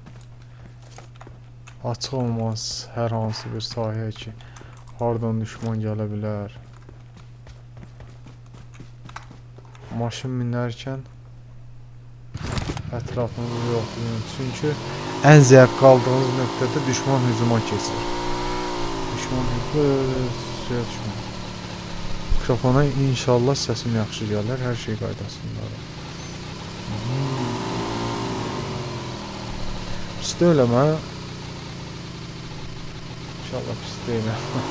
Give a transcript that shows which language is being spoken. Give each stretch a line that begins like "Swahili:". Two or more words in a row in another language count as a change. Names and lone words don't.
Azerbaijani: Açıq olmaz hər hansı bir sahəyə ki, hardan düşman gələ bilər. Maşın minərkən ətrafımızı yoxlayın.
Turkish: Çünki en zayıf kaldığınız noktada düşman hücuma keçir.
Azerbaijani: Düşman hücuma. Mikrofona inşallah səsim yaxşı gəlir, hər şey qaydasında. Pis deyiləm ha. İnşallah pis deyiləm.